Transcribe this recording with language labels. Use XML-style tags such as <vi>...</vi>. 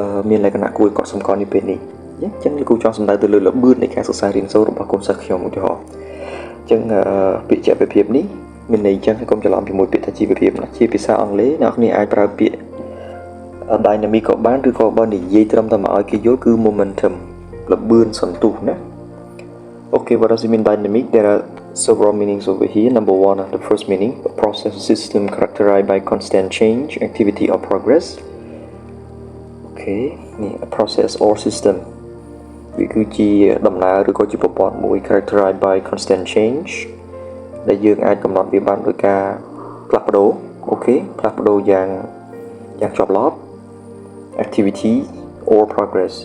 <km>មានលក្ខណៈគួរឲ្យកត់សម្គាល់នេះពេលនេះអញ្ចឹងលោកគ្រូចង់សំដៅទៅលើលបឿននៃការសិក្សារៀនសូត្ររបស់កូនសិស្សខ្ញុំឧទាហរណ៍អញ្ចឹងពាក្យជាវភាពនេះមានន័យអញ្ចឹងហើយកុំច្រឡំជាមួយពាក្យថាជីវភាពណាជាភាសាអង់គ្លេសអ្នកនរអាចប្រើពាក្យ dynamic ក៏បានឬក៏បើនិយាយត្រឹមតែមកឲ្យគេយល់គឺ momentum លបឿនសន្ទុះណា</km> <en>Okay, what does it mean dynamic? There are several meanings over here. Number one, the first meaning, a process system characterized by constant change, activity or progress. Okay, a process or system.</en> <km>វាគឺជាដំណើរឬក៏ជាប្រព័ន្ធមួយ</km> <en>characterized by constant change</en> <km>ដែលយើងអាចកំណត់វាបានដោយការផ្លាស់ប្ដូរ Okay, ផ្លាស់ប្ដូរយ៉ាងជាប់លាប់</km> <en>activity or progress.</en>